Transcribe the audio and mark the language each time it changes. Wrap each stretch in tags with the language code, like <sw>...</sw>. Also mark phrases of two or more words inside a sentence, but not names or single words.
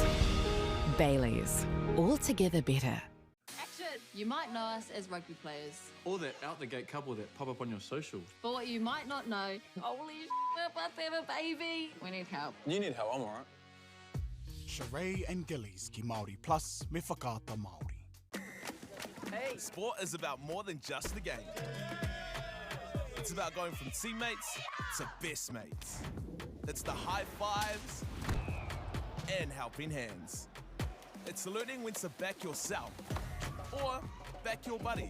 <en>Bailey's, altogether better. You might know us as rugby players. Or that out-the-gate couple that pop up on your socials. But what you might not know, holy shit, we're about to have a baby. We need help. You need help, I'm alright. Sheree and Gillies</en> <mi>ki Māori</mi> <en>plus</en> <mi>me whakaata Māori.</mi> <en>Hey. Sport is about more than just the game. It's about going from teammates to best mates. It's the high fives and helping hands. It's learning when to back yourself or back your buddies.</en>